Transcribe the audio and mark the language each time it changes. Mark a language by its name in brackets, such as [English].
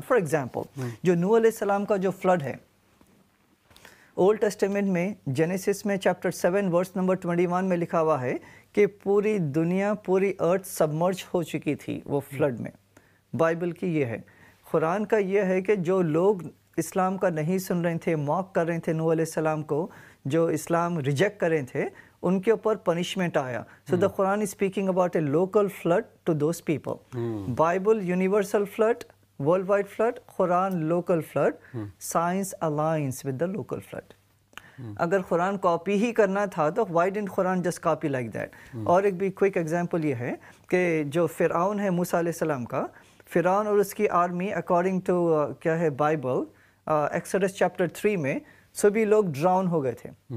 [English] for example [Urdu] جو نوح علیہ السلام کا جو فلڈ ہے اولڈ ٹیسٹیمنٹ میں، جینیسس میں چیپٹر 7 ورس نمبر 21 میں لکھا ہوا ہے کہ پوری دنیا، پوری ارتھ سبمرج ہو چکی تھی وہ فلڈ میں. بائبل کی یہ ہے. قرآن کا یہ ہے کہ جو لوگ اسلام کا نہیں سن رہے تھے، موک کر رہے تھے نوح علیہ السلام کو، جو اسلام ریجیکٹ کر رہے تھے، ان کے اوپر پنشمنٹ آیا. [English] So the Quran is speaking about a local flood to those people. [Urdu] Bible universal flood, world wide flood, Quran local flood. [English] Science alliance with the local flood. [Urdu] اگر قرآن کاپی ہی کرنا تھا تو [English] Why didn't Quran just copy like that. [Urdu] اور ایک بھی quick example یہ ہے کہ جو فرعون ہے موسیٰ علیہ السلام کا، فرعون اور اس کی آرمی اکارڈنگ ٹو کیا ہے بائبل، ایکسوڈس چیپٹر 3 میں سبھی لوگ ڈراؤن ہو گئے تھے.